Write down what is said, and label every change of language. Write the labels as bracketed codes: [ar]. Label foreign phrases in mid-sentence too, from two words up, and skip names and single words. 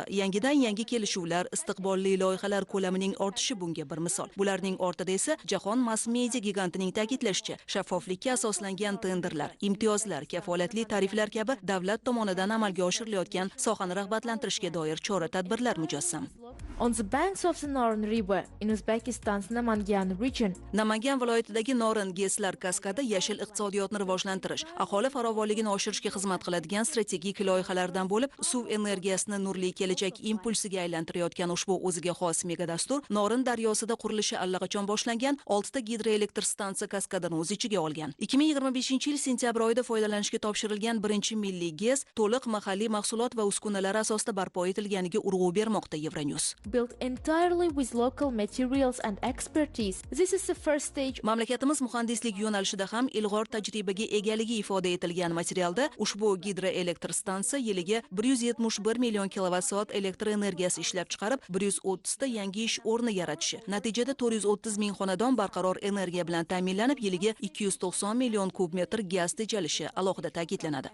[uz] Yangi kelishuvlar, istiqbolli loyihalar ko'lamining ortishi bunga bir misol. Bularning ortida esa jahon [en] mass media [uz] gigantining ta'kidlashicha, shaffoflikka asoslangan tenderlar, imtiyozlar, kafolatli tariflar kabi davlat tomonidan amalga oshirilayotgan sohani rag'batlantirishga doir chora-tadbirlar mujassam. [en] On the banks of the Norin River in Uzbekistan's Namangan region. [uz] Namangan viloyatidagi Norin GESlar kaskadi yashil iqtisodiyotni rivojlantirish, aholi farovonligini oshirishga xizmat qiladigan strategik loyihalardan bo'lib, suv energiyasini nurli kelajak impulsiga aylantirayotgan ushbu o'ziga xos mega dastur Norin daryosida qurilishi allaqachon boshlangan 6 ta gidroelektr stansiya kaskadini o'z ichiga olgan. 2025-yil sentyabr oyida foydalanishga topshirilgan birinchi milliy GES to'liq mahalliy mahsulot va uskunalar asosida barpo etilganiga urg'u bermoqda Euronews. [en] Built entirely with local materials and expertise. This is the first stage. [uz] Mamlakatimiz muhandislik yo'nalishida ham ilg'or tajribaga egaligi ifoda etilgan materialda ushbu gidroelektr stansiya yiliga 171 million kilovatt-soat elektr energiyasi ishlab chiqarib, 130 ta yangi ish o'rni yaratishi. Natijada 430 ming xonadon barqaror energiya bilan ta'minlanib, yiliga 290 million kub metr gaz tejalishi alohida ta'kidlanadi.